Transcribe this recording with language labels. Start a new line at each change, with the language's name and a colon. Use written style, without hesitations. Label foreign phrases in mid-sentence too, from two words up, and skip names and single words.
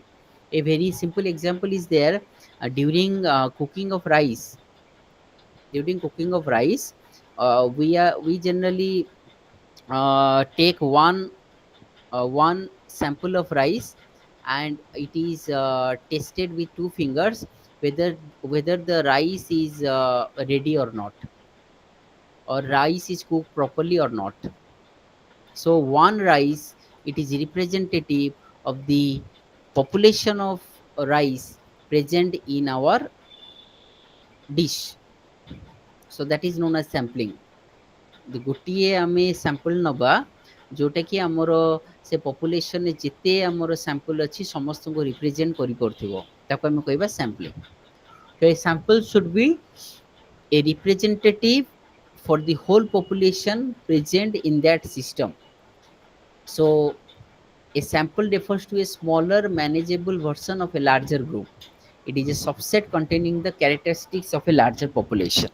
English: A very simple example is there. During cooking of rice, we generally take one sample of rice, and it is tested with two fingers whether the rice is ready or not, or rice is cooked properly or not. So one rice, it is representative of the population of rice present in our dish. So that is known as sampling.
Odia: The ଗୋଟିଏ ଆମେ sample ନବା ଯୋଉଟା କି ଆମର ସେ population ରେ ଯେତେ ଆମର sample ଅଛି ସମସ୍ତଙ୍କୁ represent କରିପାରୁଥିବ, ତାକୁ ଆମେ କହିବା sampling.
English: So a sample should be a representative for the whole population present in that system. So a sample refers to a smaller, manageable version of a larger group. It is a subset containing the characteristics of a larger population.